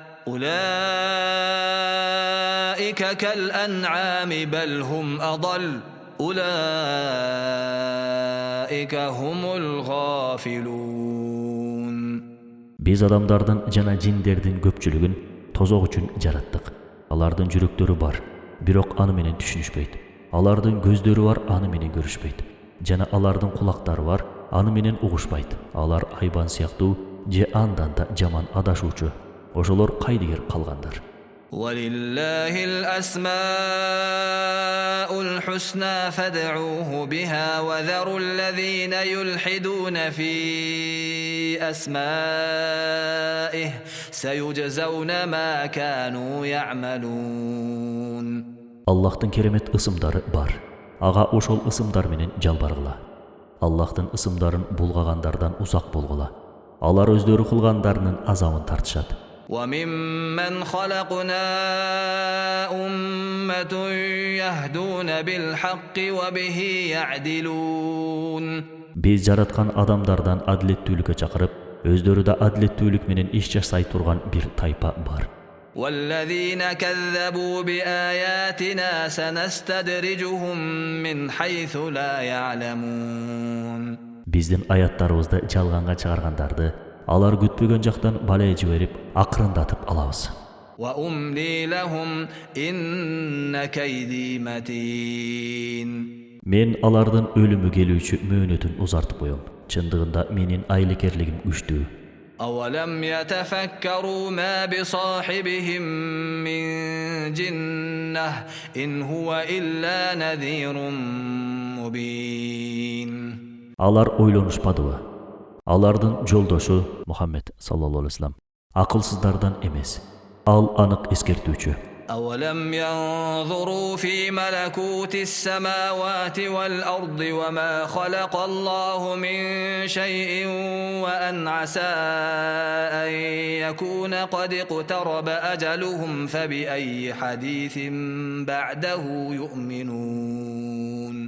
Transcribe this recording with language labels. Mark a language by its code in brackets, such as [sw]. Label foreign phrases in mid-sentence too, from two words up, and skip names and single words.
[ar] أولئك كالأنعام بل هم أضل أولئك هم الغافلون. [ky] Biz adamdardын жана жиндердин көпчүлүгүн тозок үчүн жараттык. Алардын жүрөктөрү бар, бирок аны менен түшүнүшпөйт. Алардын көздөрү бар, аны менен көрүшпөйт. Жана алардын кулактары бар, аны менен угушпайт. Алар айбан сыяктуу же андан да жаман адашуучу. Ошолор кайдыгер калгандар. [ar] ولله الأسماء الحسنى فادعوه بها وذروا الذين يلحدون في أسمائه سيجزون ما كانوا يعملون. [ky] Аллахтын керемет ысымдары бар. Ага ошол ысымдар менен жалбаргыла. Аллахтын ысымдарын булгагандардан узак болгула. Алар өздөрү кылгандарынын азабын тартышат. [ar] وممن خلقنا أمة يهدون بالحق وبه يعدلون. [ky] Biz жараткан адамдардан адилеттүүлүккө чакырып, өздөрү да адилеттүүлүк менен иш жасай турган бир тайпа бар. [ar] والذين كذبوا بآياتنا سنستدرجهم من حيث لا يعلمون. [ky] Биздин аяттарыбызды жалганга чыгаргандарды алар күтпөгөн жактан балай жиберип, акырындатып алабыз. [ar] وأملي لهم إن كيدي متين. [ky] Мен алардын өлүмү келүүчү мөөнөтүн узартып коем. Чындыгында менин айлыкерлигим күчтүү. [ar] أولم يتفكروا ما بصاحبهم من جنة إن هو إلا نذير مبين. [ky] Алар ойлонушпадыбы? Алардын жолдошу Мухаммед [ar] صلى الله عليه وسلم [ky] акылсыздардан эмес. Ал анык эскертүүчү. [ar] أولم ينظروا في ملكوت السماوات والأرض وما خلق الله من شيء وأن عسى أن يكون قد اقترب أجلهم فبأي حديث بعده يؤمنون.